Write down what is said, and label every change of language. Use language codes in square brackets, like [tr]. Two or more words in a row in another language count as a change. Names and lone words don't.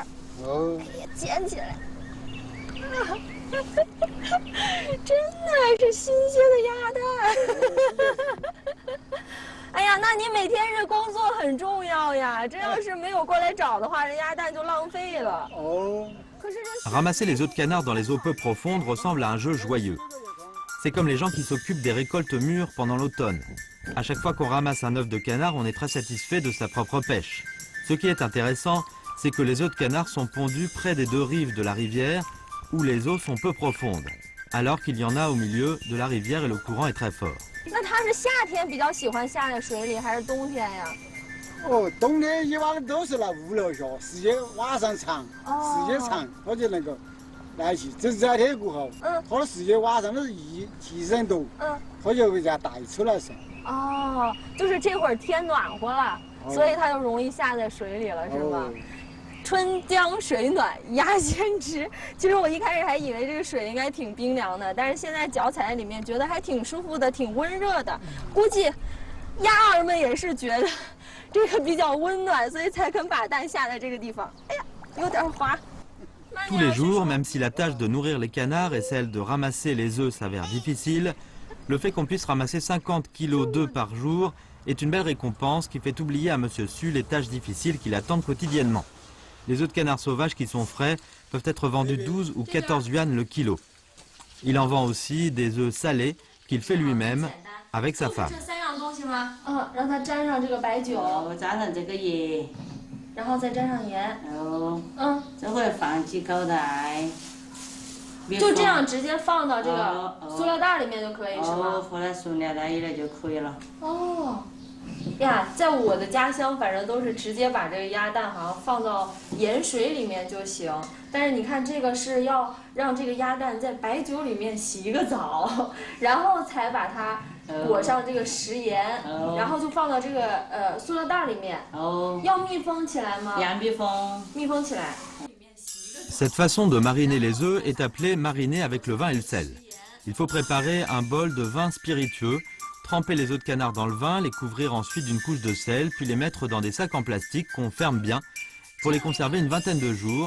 [zh] 捡起来，真的是新鲜的鸭蛋。哎呀，那你每天这工作很重要呀，这要是没有过来找的话，这鸭蛋就浪费了。 [fr] Ramasser les œufs de canard dans les eaux peu profondes ressemble à un jeu joyeux. C'est comme les gens qui s'occupent des récoltes mûres pendant l'automne. À chaque fois qu'on ramasse un œuf de canard, on est très satisfait de sa propre pêche. Ce qui est intéressant, c'est que les œufs de canard sont pondus près des deux rives de la rivière, où les eaux sont peu profondes, alors qu'il y en a au milieu de la rivière et le courant est très fort. [zh] 那它是夏天比较喜欢下在水里，还是冬天呀？冬天一般都是来5楼下，时间晚上长，时间长，它就能够来去。这是热天过后，它的时间晚上都是提升多，它就会再带出来噻。哦，就是这会儿天暖和了，所以它就容易下在水里了，是吗？春江水暖鸭先知。其实我一开始还以为这个水应该挺冰凉的，但是现在脚踩在里面，觉得还挺舒服的，挺温热的。估计鸭儿们也是觉得这个比较温暖，所以才肯把蛋下在这个地方。哎呀，有点滑。 [fr] Tous les jours, même si la tâche de nourrir les canards et celle de ramasser les œufs s'avère difficile, le fait qu'on puisse ramasser 50 kilos d'œufs par jour est une belle récompense qui fait oublier à Monsieur Su les tâches difficiles qui l'attendent quotidiennement. Les œufs de canards sauvages qui sont frais peuvent être vendus 12 ou 14 yuan le kilo. Il en vend aussi des œufs salés qu'il fait lui-même avec sa femme. [zh] 让它沾上这个白酒，沾上这个盐，然后再沾上盐。这会放几口袋。就这样直接放到这个塑料袋里面就可以是吗？放在塑料袋里面就可以了。哦。呀，在我的家乡，反正都是直接把这个鸭蛋好像放到盐水里面就行。但是你看，这个是要让这个鸭蛋在白酒里面洗一个澡，然后才把它裹上这个食盐，然后就放到这个塑料袋里面。要密封起来吗？要密封。密封起来。 [fr] Cette façon de mariner les œufs est appelée mariner avec le vin et le sel. Il faut préparer un bol de vin spiritueux, tremper les œufs de canard dans le vin, les couvrir ensuite d'une couche de sel, puis les mettre dans des sacs en plastique qu'on ferme bien pour les conserver une vingtaine de jours.